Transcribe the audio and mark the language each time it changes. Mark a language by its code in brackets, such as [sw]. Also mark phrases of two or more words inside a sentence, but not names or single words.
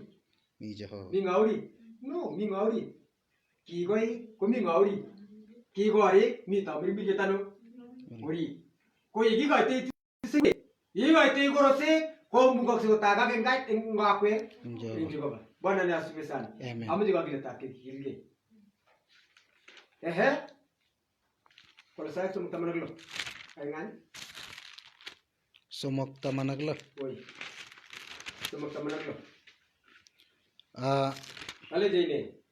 [kln] mi Jehova. Mi ngauri. No, mi ngauri. Kikoi komi ngauri. Kikorik mi tamirmiriet ano? Ori. Ko yekikoite tisik. Yekikoite korosek komukoksei kotagak eng akwe. Eng Eng Jehova. Jehova. [sw] Bwana ni asifiwe sana. Amen. [kln] Ameche kakiletab kekilgei. Ehe. Kolosai 3:16. Aing'ani? 3:16. Oi. 3:16. Ah, Kaleche ine.